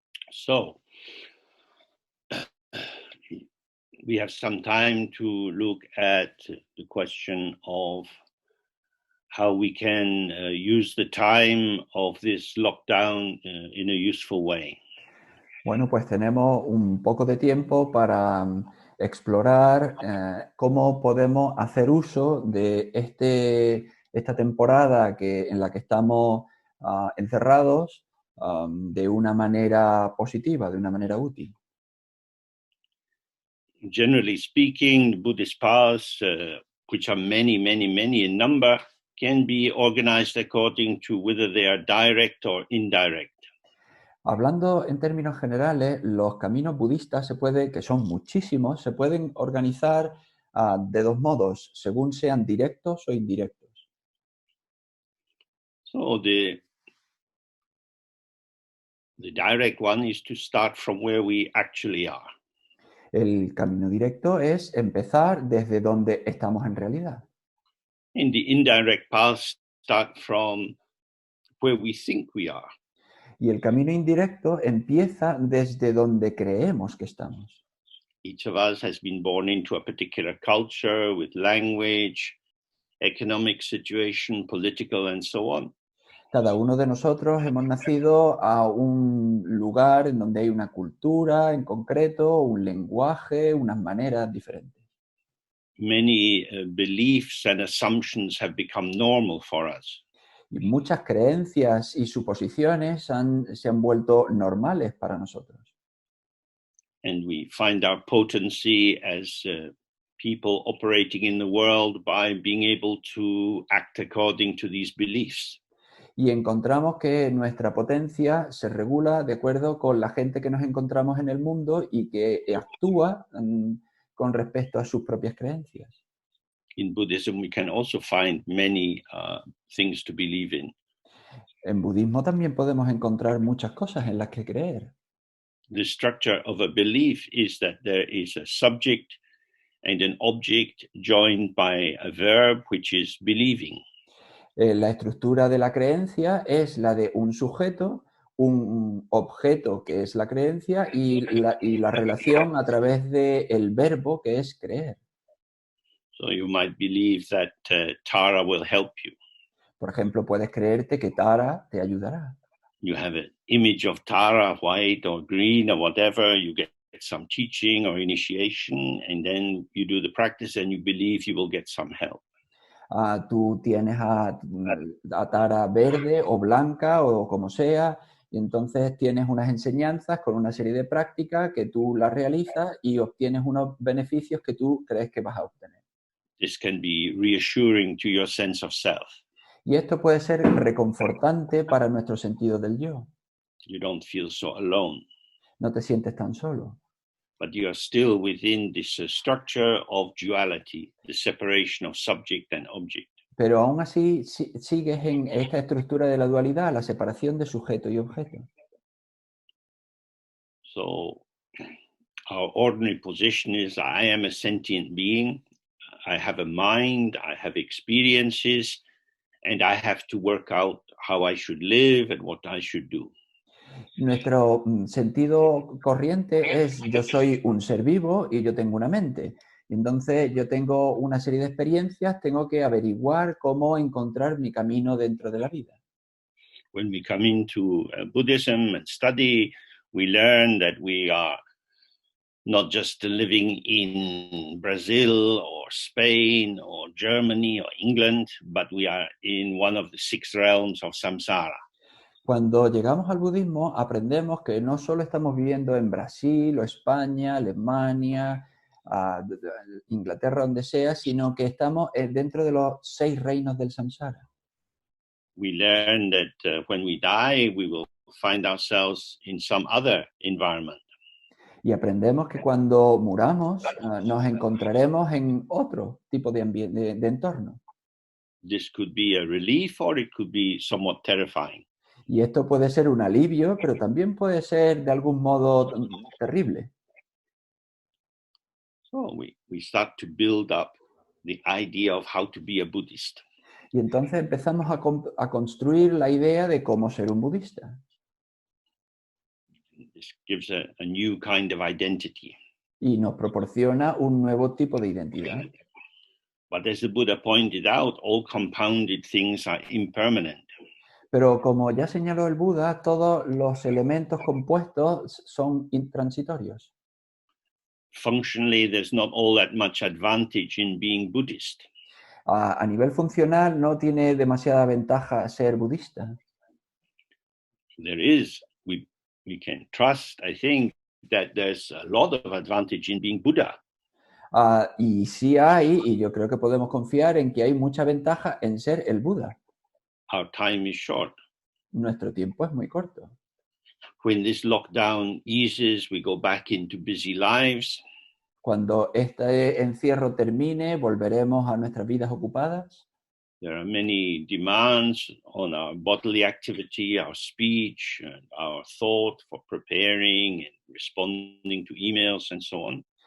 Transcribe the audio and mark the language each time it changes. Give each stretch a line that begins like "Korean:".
English: So, we have some time to look at the question of how we can use the time of this lockdown in a useful way.
Spanish: Bueno, pues tenemos un poco de tiempo para explorar cómo podemos hacer uso de esta temporada en la que estamos encerrados de una manera positiva, de una manera útil.
English: Generally speaking, the Buddhist paths, which are many in number, can be organized according to whether they are direct or indirect.
Spanish: Hablando en términos generales, los caminos budistas que son muchísimos, se pueden organizar de dos modos, según sean directos o indirectos.
English: So the direct one is to start from where we actually are.
Spanish: El camino directo es empezar desde donde estamos en realidad.
English: And the indirect paths start from where we think we are.
Spanish: Y el camino indirecto empieza desde donde creemos que estamos.
English: Each of us has been born into a particular culture with language, economic situation, political, and so on.
Spanish: Cada uno de nosotros hemos nacido a un lugar en donde hay una cultura en concreto, un lenguaje, unas maneras diferentes.
English: Many beliefs and assumptions have become normal for us.
Spanish: Y muchas creencias y suposiciones se han vuelto normales para nosotros.
English: And we find our potency as people operating in the world by being able to act according to these beliefs.
Spanish: Y encontramos que nuestra potencia se regula de acuerdo con la gente que nos encontramos en el mundo y que actúa con respecto a sus propias creencias.
English: In Buddhism, we can also find many things to believe in.
Spanish: En budismo también podemos encontrar muchas cosas en las que creer.
English: The structure of a belief is that there is a subject and an object joined by a verb, which is believing.
Spanish: La estructura de la creencia es la de un sujeto, un objeto que es la creencia y la relación a través del verbo que es creer.
English: So you might believe that Tara will help you.
Spanish: Por ejemplo, puedes creerte que Tara te ayudará.
English: You have an image of Tara, white or green or whatever. You get some teaching or initiation, and then you do the practice and you believe you will get some help.
Spanish: Tú tienes a Tara verde o blanca o como sea, y entonces tienes unas enseñanzas con una serie de prácticas que tú las realizas y obtienes unos beneficios que tú crees que vas a obtener.
English: This can be reassuring to your sense of self.
Spanish: Y esto puede ser reconfortante para nuestro sentido del yo.
English: You don't feel so alone.
Spanish: No te sientes tan solo.
English: But you are still within this structure of duality, the separation of subject and object.
Spanish: Pero aún así sigues en esta estructura de la dualidad, la separación de sujeto y objeto.
English: So our ordinary position is I am a sentient being, I have a mind, I have experiences, and I have to work out how I should live and what I should do.
Spanish: Nuestro sentido corriente es yo soy un ser vivo y yo tengo una mente. Entonces yo tengo una serie de experiencias, tengo que averiguar cómo encontrar mi camino dentro de la vida.
English: When we come into Buddhism and study, we learn that we are not just living in Brazil or Spain or Germany or England, but we are in one of the 6 realms of samsara.
Spanish: Cuando llegamos al budismo, aprendemos que no solo estamos viviendo en Brasil o España, Alemania, Inglaterra, donde sea, sino que estamos dentro de los 6 reinos del samsara.
English: We learn that when we die, we will find ourselves in some other environment.
Spanish: Y aprendemos que cuando muramos, nos encontraremos en otro tipo de entorno.
English: This could be a relief or it could be somewhat terrifying.
Spanish: Y esto puede ser un alivio, pero también puede ser de algún modo terrible.
English: So we start to build up the idea of how to be a Buddhist.
Spanish: Y entonces empezamos a construir la idea de cómo ser un budista.
English: This gives a new kind of identity.
Spanish: Y nos proporciona un nuevo tipo de identidad.
English: But as the Buddha pointed out, all compounded things are impermanent.
Spanish: Pero como ya señaló el Buda, todos los elementos compuestos son intransitorios.
English: Functionally, there's not all that much advantage in being Buddhist.
Spanish: A nivel funcional no tiene demasiada ventaja ser budista.
English: There is, we can trust, I think, that there's a lot of advantage in being Buddha.
Spanish: Y sí hay, y yo creo que podemos confiar en que hay mucha ventaja en ser el Buda.
English: Our time is short.
Spanish: Nuestro tiempo es muy corto.
English: When this lockdown eases, we go back into busy lives.
Spanish: Cuando este encierro termine, volveremos a nuestras vidas ocupadas.
English: There are many demands on our bodily activity, our speech, and our thought for preparing and responding to emails and so on.